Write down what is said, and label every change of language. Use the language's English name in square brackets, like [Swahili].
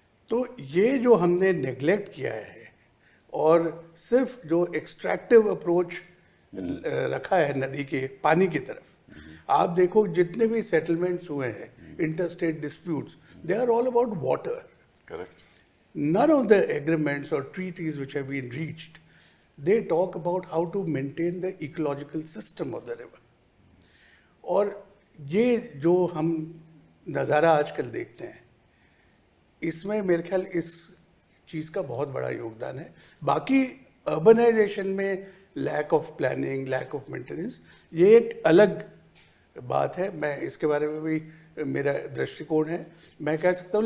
[Hindi] तो ये जो हमने नेग्लेक्ट किया है और सिर्फ जो एक्सट्रैक्टिव अप्रोच रखा है नदी के पानी की तरफ, आप देखो जितने भी सेटलमेंट्स हुए हैं, [English] interstate disputes, they are all about water. Correct. None of the agreements or treaties which have been reached, they talk about how to maintain the ecological system of the river. [Hindi] और ये जो हम नज़ारा आजकल देखते हैं, इसमें मेरे ख्याल इस चीज़ का बहुत बड़ा योगदान है। बाकी अर्बनाइजेशन में lack of planning, lack of maintenance, ये एक अलग बात है, मैं इसके बारे में भी मेरा दृष्टिकोण है, मैं कह सकता हूँ।